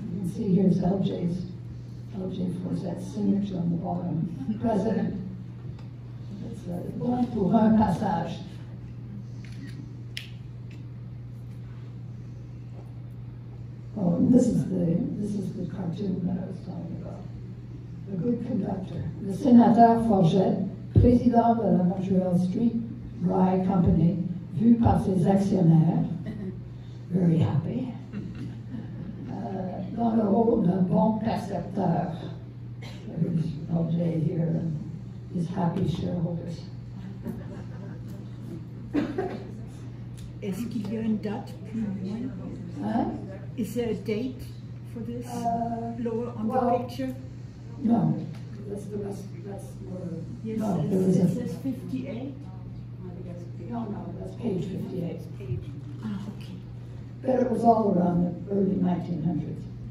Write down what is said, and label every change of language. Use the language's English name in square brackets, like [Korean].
[English] You can see here's LJ Forget's signature on the bottom. President. It's bon pour un passage. Oh, and this is the cartoon that I was talking about. The good conductor. [French] Le sénateur Forget, président de la Montreal Street Rail Company, vu par ses actionnaires, [English] very happy, [French] dans le rôle d'un bon percepteur. [English] There's LJ here and his happy shareholders. [French] Est-ce qu'il y a une date plus loin? Hein? [English] Is there a date for this lower on well, the picture? No, that's the rest, that's more, Yes, no, there is it a, says 58. no, that's page 58. Ah, okay. But it was all around the early 1900s.